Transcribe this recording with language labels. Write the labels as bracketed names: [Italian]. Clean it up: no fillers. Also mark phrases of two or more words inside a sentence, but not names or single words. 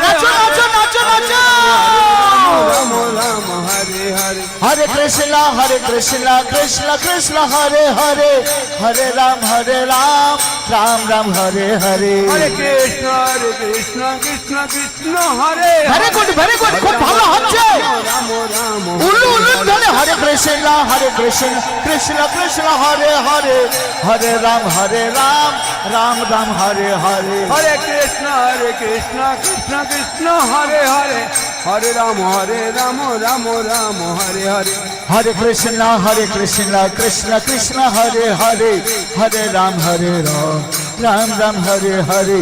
[Hindi] नाचो नाचो नाचो नाचो [Sanskrit] राम राम हरे हरे हरे कृष्ण कृष्ण कृष्ण हरे हरे हरे राम राम राम हरे हरे हरे कृष्ण कृष्ण कृष्ण हरे [English] very good [Bangla] খুব ভালো হচ্ছে [Sanskrit] राम राम [Bangla] উলু উলু ধরে [Sanskrit] হরে কৃষ্ণ কৃষ্ণ কৃষ্ণ হরে হরে হরে রাম রাম রাম হরে হরে हरे कृष्ण कृष्ण कृष्ण हरे हरे हरे राम राम राम हरे हरे हरे कृष्ण कृष्ण कृष्ण हरे हरे हरे राम राम राम हरे हरे